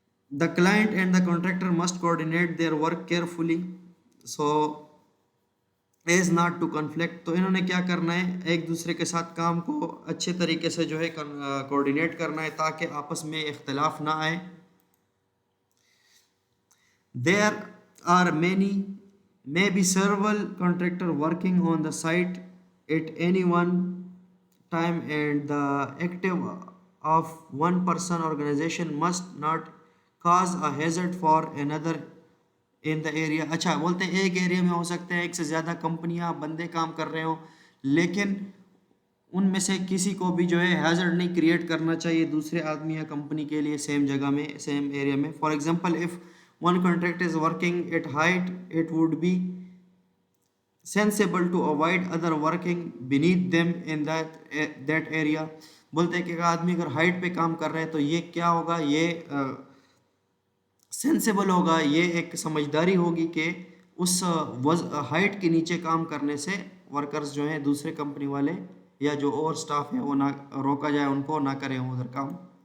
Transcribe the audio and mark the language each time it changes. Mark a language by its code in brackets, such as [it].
[en] The client and the contractor must coordinate their work carefully so as not to conflict. [hi] तो इन्होंने क्या करना है, एक दूसरे के साथ काम को अच्छे तरीके से जो है कोऑर्डिनेट करना है ताकि आपस में इख्तिलाफ ना आए. [en] There are maybe several contractors working on the site at any one time and the active of one person organization must not cause a hazard for another in the area. [hi] अच्छा बोलते हैं एक एरिया में हो सकते हैं एक से ज़्यादा कंपनियां बंदे काम कर रहे हो लेकिन उनमें से किसी को भी जो है हैजर्ड नहीं क्रिएट करना चाहिए दूसरे आदमी या कंपनी के लिए सेम जगह में सेम एरिया में. [en] For example if one contractor is working at height, it would be sensible to avoid other working beneath them in that area. [hi] बोलते हैं कि एक आदमी अगर हाइट पे काम कर रहे हैं तो ये क्या होगा, ये सेंसिबल होगा, ये एक समझदारी होगी कि उस हाइट के नीचे काम करने से वर्कर्स जो हैं दूसरे कंपनी वाले या जो और स्टाफ है वो ना रोका जाए, उनको ना करें उधर काम.